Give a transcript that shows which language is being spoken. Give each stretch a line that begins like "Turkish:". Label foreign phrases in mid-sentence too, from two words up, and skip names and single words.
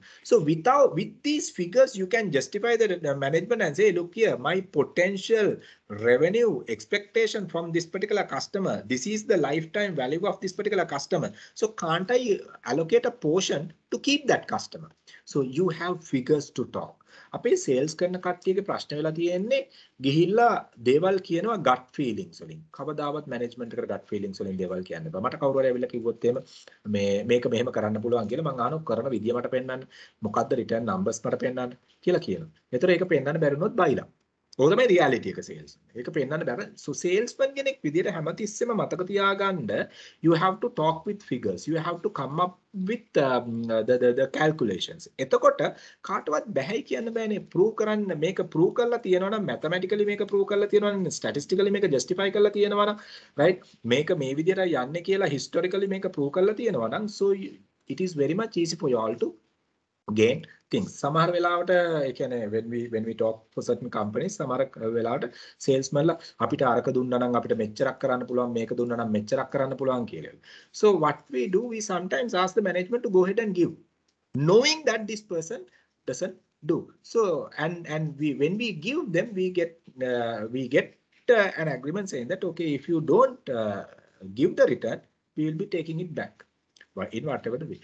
English: So with these figures, you can justify the management and say, look here, my potential revenue expectation from this particular customer, this is the lifetime value of this particular customer. So can't I allocate a portion to keep that customer. So you have figures to talk.
Sinhala: අපේ sales කරන කට්ටියගේ ප්‍රශ්න වෙලා තියෙන්නේ ගිහිල්ලා දේවල් කියනවා
English: gut feelings
Sinhala: වලින්. කවදාවත් management එකට
English: gut feelings
Sinhala: වලින් දේවල් කියන්න බෑ. මට කවුරු හරි ඇවිල්ලා කිව්වොත් එහෙම මේක මෙහෙම කරන්න පුළුවන් කියලා මම අහනවා කරන විදිය මට පෙන්නන්න. මොකද්ද
English: return numbers
Sinhala: මට පෙන්නන්න කියලා කියනවා. ඒතර ඒක පෙන්නන්න බැරි වුණොත් බයිලා. ඕක තමයි reality එක sales. ඒක පෙන්නන්න බෑ. So salesman කෙනෙක් විදියට හැමතිස්සෙම මතක තියාගන්න
English: you have to talk with figures. You have to come up with the calculations.
Sinhala: එතකොට කාටවත් බැහැයි කියන්න බෑනේ. prove කරන්න මේක prove කරලා තියෙනවා නම් mathematically මේක prove කරලා තියෙනවා නම් statistically මේක justify කරලා තියෙනවා නම් right මේක මේ විදියට යන්නේ කියලා historically මේක prove කරලා තියෙනවා නම්
English: so it is very much easy for you all to gain things.
Sinhala: සමහර වෙලාවට ඒ කියන්නේ
English: when we talk for certain companies
Sinhala: සමහර වෙලාවට salesman ලා අපිට අරක දුන්නා නම් අපිට මෙච්චරක් කරන්න පුළුවන් මේක දුන්නා නම් මෙච්චරක් කරන්න පුළුවන් කියලා.
English: So what we do we sometimes ask the management to go ahead and give knowing that this person doesn't do. So and we when we give them we get an agreement saying that okay if you don't give the return we will be taking it back in whatever the way.